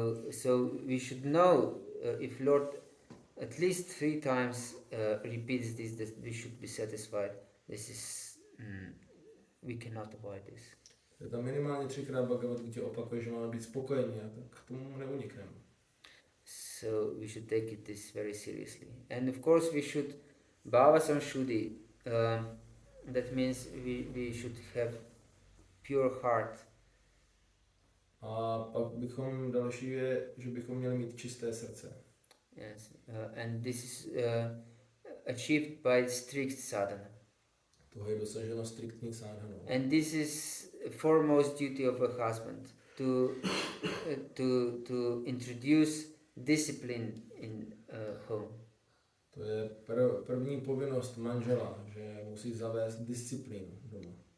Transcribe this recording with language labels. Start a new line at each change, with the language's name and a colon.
English: So we should know if Lord at least 3 times repeats this, that we should be satisfied. This is we cannot avoid this.
Czech: Tam minimálně 3krát Bhagavad-gita opakuje, že máme být spokojení, a tak k tomu neunikneme.
English: So we should take it this very seriously. And of course we should bhava samshuddhi. That means we should have pure heart.
Czech: A pak bychom další je, že bychom měli mít čisté srdce.
English: Yes, and this is achieved by strict sadhana.
Czech: Toho je dosaženo striktní sadhanou.
English: And this is foremost duty of a husband to introduce discipline in home.
Czech: To je první povinnost manžela, že musí zavést disciplínu doma.